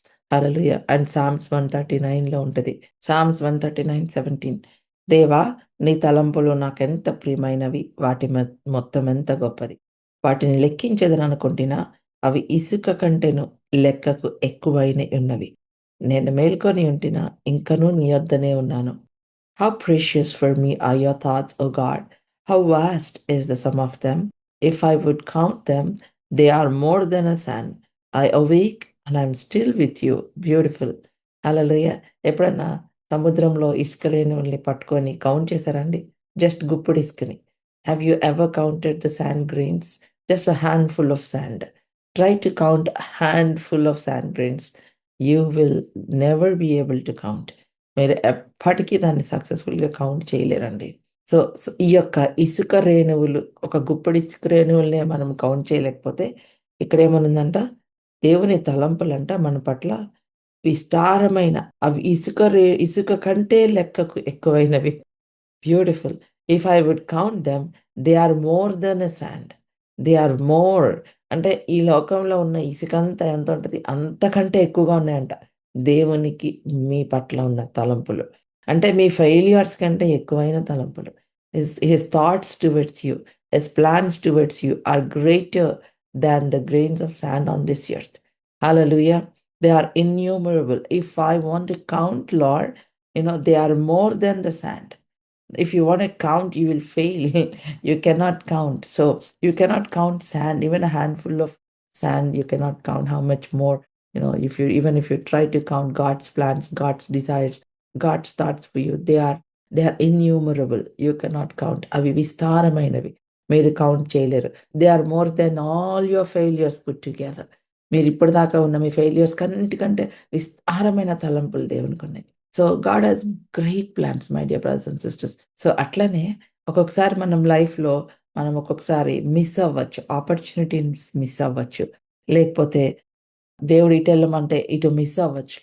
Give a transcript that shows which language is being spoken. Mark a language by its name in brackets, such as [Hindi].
[Telugu] Hallelujah! And psalms 139లో ఉంటది. Psalms 139:17 దేవా! నీ తలంపులు నాకెంత ప్రియమైనవి. వాటి మొత్తం ఎంత గొప్పది. వాటిని లెక్కించెదననుకొంటినా, అవి ఇసుక కంటెను లెక్కకు ఎక్కువైన ఉన్నవి. నేను మేల్కొని ఉంటినా ఇంకనూ నీ యొద్దనే ఉన్నాను. [English] How precious for me are your thoughts, O God! How vast is the sum of them! If I would count them, they are more than a sand. I awake and I'm still with you. Beautiful. Hallelujah. [Telugu] ఎప్పుడన్నా సముద్రంలో ఇసుక రేణువుల్ని పట్టుకొని count చేసారా అండి? Just గుప్పుడు ఇసుకని. [English] Have you ever counted the sand grains? Just a handful of sand. Try to count a handful of sand grains. You will never be able to count. [Telugu] మీరు ఎప్పటికీ దాన్ని సక్సెస్‌ఫుల్‌గా కౌంట్ చేయలేరండి. ఈ యొక్క ఇసుక రేణువులు, ఒక గుప్పెడు ఇసుక రేణువులనే మనం కౌంట్ చేయలేకపోతే, ఇక్కడేమనుందంట, దేవుని తలంపులంట మన పట్ల విస్తారమైన, అవి ఇసుక కంటే లెక్కకు ఎక్కువైనవి. Beautiful. [English] If I would count them, they are more than a sand. They are more, [Telugu] అంటే ఈ లోకంలో ఉన్న ఇసుకంతా ఎంతుంటది, అంతకంటే ఎక్కువగా ఉన్నాయంట దేవునికి మీ పట్ల ఉన్న తలంపులు. అంటే మీ ఫెయిల్యూర్స్ కంటే ఎక్కువైన తలంపులు. [English] His thoughts towards you, his plans towards you are greater than the grains of sand on this earth. Hallelujah! They are innumerable. If I want to count Lord, they are more than the sand. If you want to count, you will fail. You cannot count. So you cannot count sand, even a handful of sand. You cannot count how much more. If you try to count God's plans, God's desires, God's thoughts for you, they are innumerable. You cannot count. [Telugu] అవి విస్తారమైనవి. మీరు count చేయలేరు. [English] They are more than all your failures put together. [Telugu] మీరు ఇప్పటిదాకా ఉన్న మీ failures కన్నిటికంటే విస్తారమైన తలంపులు దేవునికున్నాయి. [English] So God has great plans, my dear brothers and sisters. [Telugu] So అట్లనే ఒక్కొక్కసారి మనం లైఫ్‌లో మనం ఒక్కొక్కసారి మిస్ అవ్వచ్చు. ఆపర్చునిటీస్ మిస్ అవ్వచ్చు. లేకపోతే దేవుడు ఇటెళ్ళమంటే ఇటు మిస్ అవ్వచ్చు.